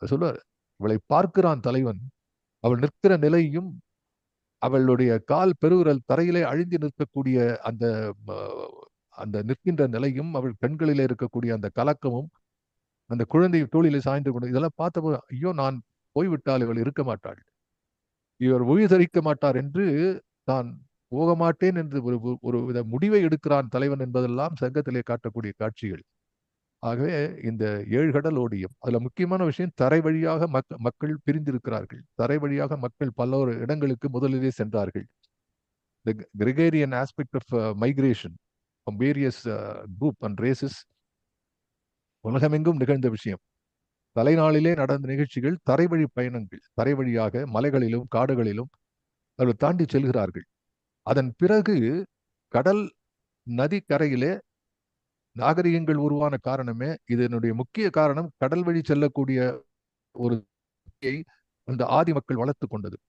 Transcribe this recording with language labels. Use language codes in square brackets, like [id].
[ta] சொல்லுவார், இவளை பார்க்கிறான் தலைவன், அவள் நிற்கிற நிலையும் அவளுடைய கால் பெருவிரல் தரையிலே அழிந்து நிற்கக்கூடிய அந்த அந்த நிற்கின்ற நிலையும், அவள் கண்களிலே இருக்கக்கூடிய அந்த கலக்கமும், அந்த குழந்தை தோளிலே சாய்ந்து கொண்டு, இதெல்லாம் பார்த்தபோது ஐயோ நான் போய்விட்டால் இவள் இருக்க மாட்டாள், இவர் உயிர்தரிக்க மாட்டார் என்று தான் போக மாட்டேன் என்று ஒரு வித முடிவை எடுக்கிறான் தலைவன் என்பதெல்லாம் சங்கத்திலே காட்டக்கூடிய காட்சிகள். ஆகவே இந்த ஏழ்கடல் ஓடியும், அதுல முக்கியமான விஷயம், தரை வழியாக மக்கள் பிரிந்திருக்கிறார்கள். தரை வழியாக மக்கள் பல்வேறு இடங்களுக்கு முதலிலே சென்றார்கள். [en] The Gregarian aspect of migration from various group and races [ta] உலகமெங்கும் நிகழ்ந்த விஷயம். தலைநாளிலே நடந்த நிகழ்ச்சிகள், தரை வழி பயணங்கள். தரை வழியாக மலைகளிலும் காடுகளிலும் அவர்கள் தாண்டி செல்கிறார்கள். அதன் பிறகு கடல் நதி கரையிலே நாகரிகங்கள் உருவான காரணமே, இதனுடைய முக்கிய காரணம் கடல் வழி செல்லக்கூடிய ஒரு அந்த ஆதி மக்கள் வளர்த்து கொண்டது.